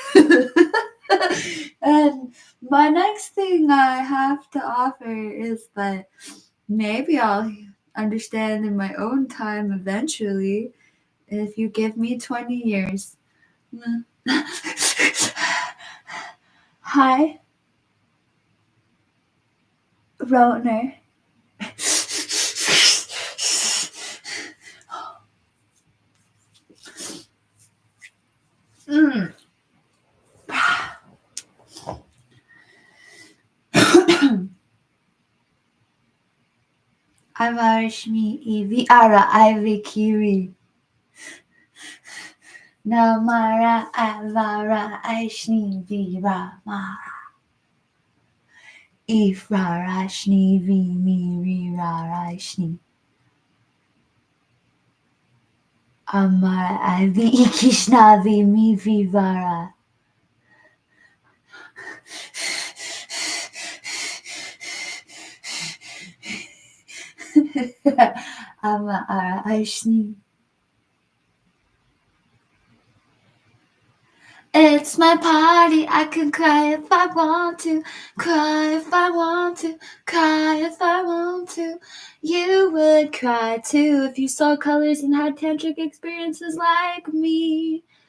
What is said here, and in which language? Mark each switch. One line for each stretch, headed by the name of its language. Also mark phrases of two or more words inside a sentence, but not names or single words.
English: And my next thing I have to offer is that maybe I'll understand in my own time eventually if you give me 20 years. Hi, Rotner. Mm. Avarshmi ivi ara ivy kiri. Namara avara aishni vira mara. Ifrarashni vimi rirarashni. Amara avi ikishna vimi vivara. Amara aishni. It's my party, I can cry if I want to, cry if I want to, cry if I want to. You would cry too if you saw colors and had tantric experiences like me.